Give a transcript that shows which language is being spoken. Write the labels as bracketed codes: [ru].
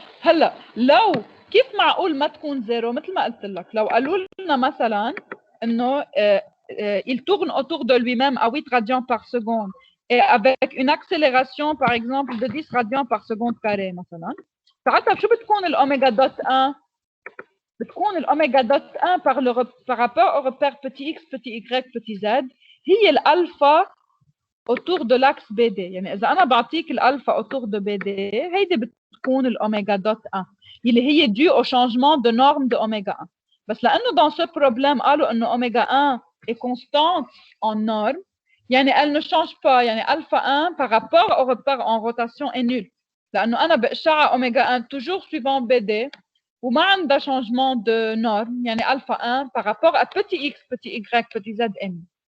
[ar] هلا لو كيف معقول ما تكون زيرو؟ مثل ما قلت لك لو قالوا لنا مثلا [fr] انه il tourne autour de lui-même à 8 radians par seconde et avec une accélération par exemple de 10 radians par seconde carré [ar] مثلا ساعتها شو بتكون الاوميجا دوت 1؟ [fr] بتكون الاوميجا دوت 1 par rapport au repère petit x petit y petit z [ar] هي الالفا [fr] autour de l'axe BD. [ar] يعني إذا أنا بعطيك الألفا [fr] autour de BD [ar] هيدي بتكون الأوميجا دوت 1 اللي هي [fr] due au changement de norme de oméga 1. بس لأنه dans ce problème [ar] قالوا إنه [fr] oméga 1 est constante en norme يعني elle ne change pas يعني ألفا 1 par rapport au repère en rotation est nul [ar] لأنه أنا بقشعها [fr] oméga 1 toujours suivant BD [ar] وما عندها [fr] changement de norme يعني ألفا 1 par rapport à petit x petit y petit z est nul.